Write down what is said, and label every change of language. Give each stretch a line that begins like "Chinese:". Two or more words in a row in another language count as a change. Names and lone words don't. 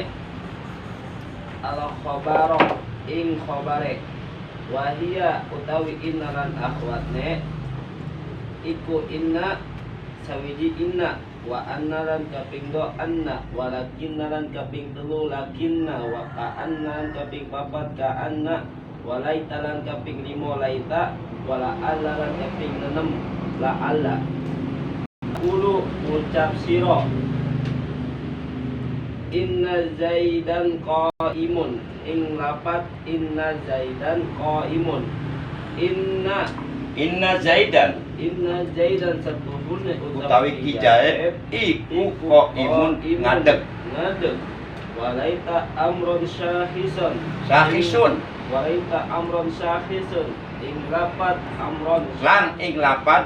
Arabic: الخبرَ
Javanese: ing khabare
Arabic: وهي
Javanese: utawi inna lan akhwatne iku inna sawiji inna
Arabic: وأنّ
Javanese: lan kaping do anna walakinna lan kaping telu lakinna
Arabic: وكأنّ
Javanese: lan kaping papat ka'anna walaita lan kaping limo laita
Arabic: ولعلّ
Javanese: lan kaping 6
Arabic: لعلّ
Javanese: Ulu ucap siro
Arabic: إنّ زيدًا قائمٌ
Javanese: ing lapat
Arabic: إنّ زيدًا قائمٌ إنّ زيدًا
Javanese: satuhune utawi kijae iku qaimun ngadeg
Arabic: وليت عمرًا شاخصٌ وليت عمرًا شاخصٌ
Javanese: ing lapat
Arabic: amron
Javanese: lan ing lapat